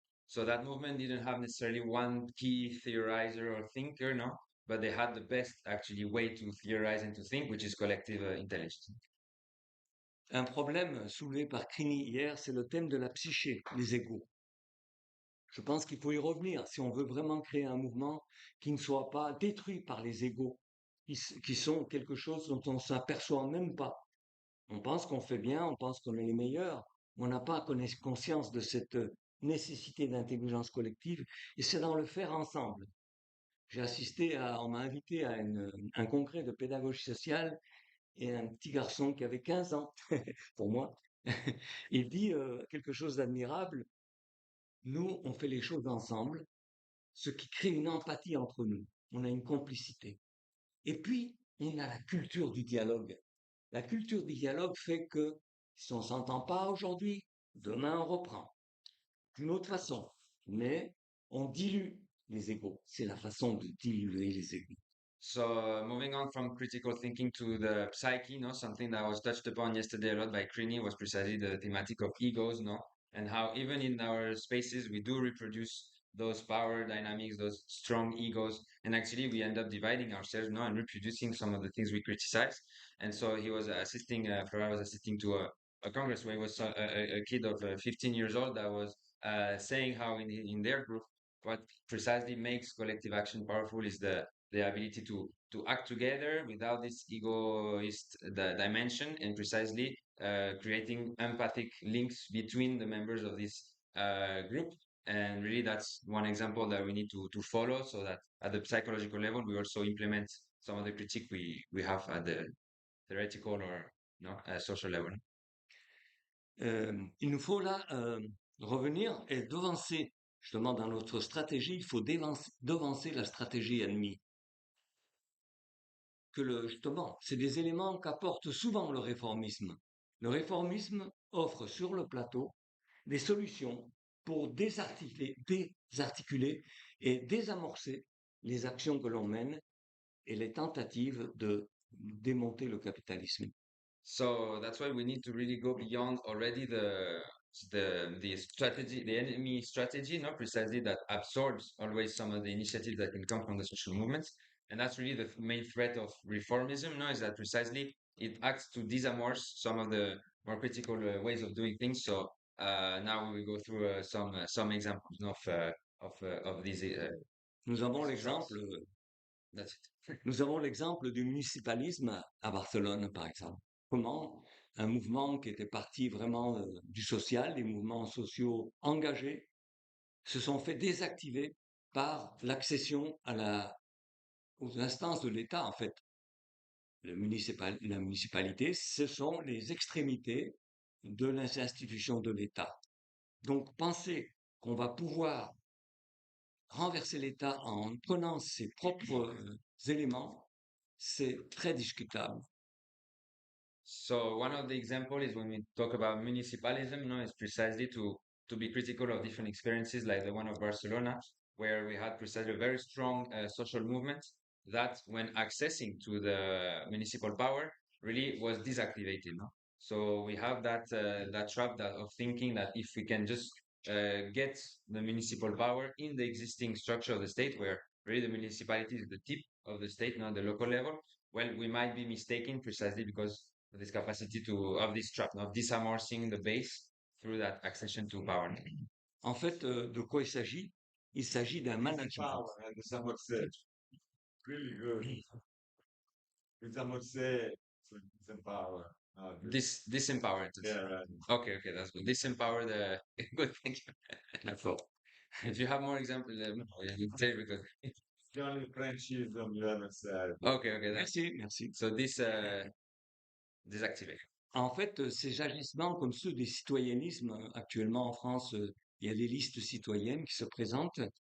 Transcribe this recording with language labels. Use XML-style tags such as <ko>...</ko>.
<en>So that movement didn't have necessarily one key theorizer or thinker, no, but they had the best actually way to theorize and to think, which is collective intelligence.</en> <fr>Un problème soulevé par Crini hier, c'est le thème de la psyché, les égos. Je pense qu'il faut y revenir si on veut vraiment créer un mouvement qui ne soit pas détruit par les égos, qui sont quelque chose dont on ne s'aperçoit même pas. On pense qu'on fait bien, on pense qu'on est les meilleurs, mais on n'a pas conscience de cette nécessité d'intelligence collective, et c'est dans le faire ensemble. On m'a invité à un congrès de pédagogie sociale, et un petit garçon qui avait 15 ans, pour moi, il dit quelque chose d'admirable. Nous, on fait les choses ensemble, ce qui crée une empathie entre nous. On a une complicité. Et puis, on a la culture du dialogue. La culture du dialogue fait que si on ne s'entend pas aujourd'hui, demain on reprend. D'une autre façon. Mais on dilue les égos. C'est la façon de diluer les égos.</fr> <en>So moving on from critical thinking to the psyche, no, something that was touched upon yesterday a lot by Crini was precisely the thematic of egos, no, and how even in our spaces we do reproduce those power dynamics, those strong egos, and actually we end up dividing ourselves, no, and reproducing some of the things we criticize. And so he was assisting, Floréal was assisting to a congress where he was a kid of 15 years old that was saying how in their group what precisely makes collective action powerful is the ability to act together without this egoist dimension and precisely creating empathic links between the members of this group. And really, that's one example that we need to follow so that at the psychological level, we also implement some of the critique we have at the theoretical or social level.</en> <fr>Il nous faut là revenir et devancer, justement dans notre stratégie, il faut devancer la stratégie ennemie. Justement, c'est des éléments qu'apporte souvent le réformisme. Le réformisme offre sur le plateau des solutions pour désarticuler et désamorcer les actions que l'on mène et les tentatives de démonter le capitalisme.</fr> <en>So that's why we need to really go beyond already the strategy, the enemy strategy, not precisely that absorbs always some of the initiatives that can come from the social movements. And that's really the main threat of reformism, no, is that precisely it acts to disamorce some of the more critical ways of doing things. So now we will go through some examples of these.</en> <fr>Nous avons l'exemple.</fr> <en>That's it.</en> <fr>Nous avons l'exemple du municipalisme à Barcelone, par exemple. Comment un mouvement qui était parti vraiment du social, des mouvements sociaux engagés, se sont fait désactiver par l'accession aux instances de l'État, en fait. La municipalité, ce sont les extrémités de l'institution de l'État. Donc, penser qu'on va pouvoir renverser l'État en prenant ses propres éléments, c'est très discutable.</fr> <en>So one of the examples is when we talk about municipalism, no, is precisely to be critical of different experiences like the one of Barcelona, where we had precisely a very strong social movement that when accessing to the municipal power really was deactivated, no? So we have that trap of thinking that if we can just get the municipal power in the existing structure of the state, where really the municipality is the tip of the state, not the local level, well, we might be mistaken precisely because of this capacity of this trap, of disamorcing the base through that accession to power.</en> <fr>En fait, de quoi il s'agit? Il s'agit d'un management.</fr> <en>Power, and someone said, really good. Someone said, power. Disempowered. Yeah, right. Okay, that's good. Disempower the good. Thank you.</en> <fr>D'accord.</fr> <en>If you have more examples, you say because The only Frenchism you ever said. okay,</en> <fr>Merci.</fr> <en>So désactiver.</en> <fr>En fait, ces agissements comme ceux des citoyennismes, actuellement en France, il y a des listes citoyennes qui se présentent.</fr>